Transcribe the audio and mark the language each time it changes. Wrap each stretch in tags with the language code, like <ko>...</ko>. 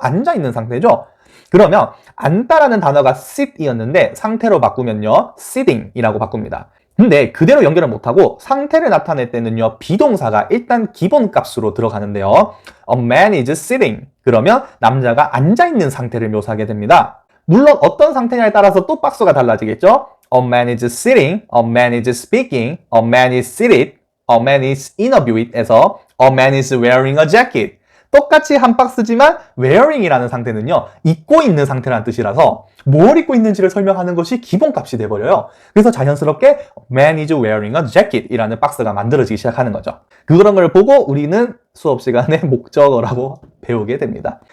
<ko>앉아있는 상태죠? 그러면 앉다라는 단어가 sit이었는데 상태로 바꾸면요. sitting이라고 바꿉니다. 근데 그대로 연결을 못하고 상태를 나타낼 때는요. 비동사가 일단 기본값으로 들어가는데요.</ko> <en>A man is sitting.</en> <ko>그러면 남자가 앉아있는 상태를 묘사하게 됩니다. 물론 어떤 상태냐에 따라서 또 박스가 달라지겠죠.</ko> <en>A man is sitting, a man is speaking, a man is seated, a man is interviewed에서 a man is wearing a jacket.</en> <ko>똑같이 한 박스지만 wearing이라는 상태는요. 입고 있는 상태라는 뜻이라서 뭘 입고 있는지를 설명하는 것이 기본값이 돼버려요. 그래서 자연스럽게</ko> <en>man is wearing a jacket</en> <ko>이라는 박스가 만들어지기 시작하는 거죠. 그런 걸 보고 우리는 수업 시간에 목적어라고 배우게 됩니다.</ko>